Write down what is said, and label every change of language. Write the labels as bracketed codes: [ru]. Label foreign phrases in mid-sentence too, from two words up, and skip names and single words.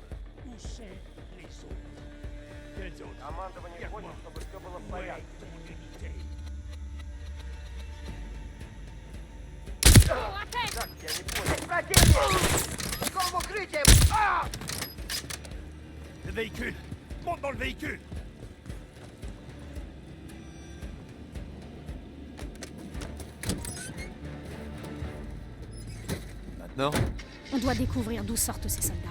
[fr] Усе les autres. Quels autres? [ru] Командование хочет, чтобы все было в порядке. Так, я не понял. Противник! Скол в укрытие! [fr] Le véhicule! Monte dans le véhicule! Maintenant, On doit découvrir d'où sortent ces soldats.